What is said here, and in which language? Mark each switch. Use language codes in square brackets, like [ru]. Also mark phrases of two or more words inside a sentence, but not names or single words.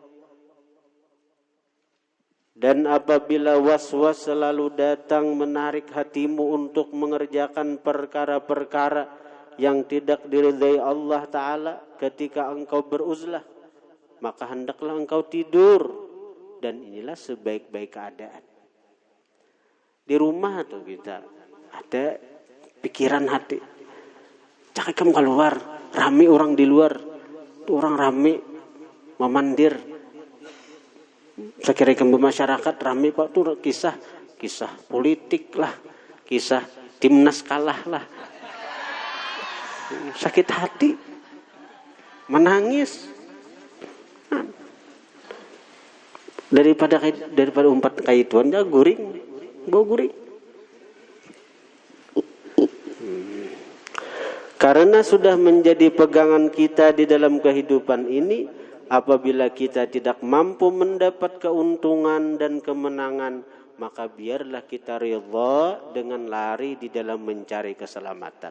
[id] Dan apabila waswas selalu datang menarik hatimu untuk mengerjakan perkara-perkara yang tidak diridai Allah Ta'ala ketika engkau beruzlah, maka hendaklah engkau tidur. Dan inilah sebaik-baik keadaan. [bjn] Di rumah tuh kita ada pikiran hati, cakap kamu keluar, rame orang di luar, orang rame memandir, sekira kamu masyarakat rame pak tuh kisah politik lah, kisah timnas kalah lah, sakit hati, menangis. Daripada umpat kaituan ya bau guring. [id] Karena sudah menjadi pegangan kita di dalam kehidupan ini, apabila kita tidak mampu mendapat keuntungan dan kemenangan, maka biarlah kita ridha dengan lari di dalam mencari keselamatan.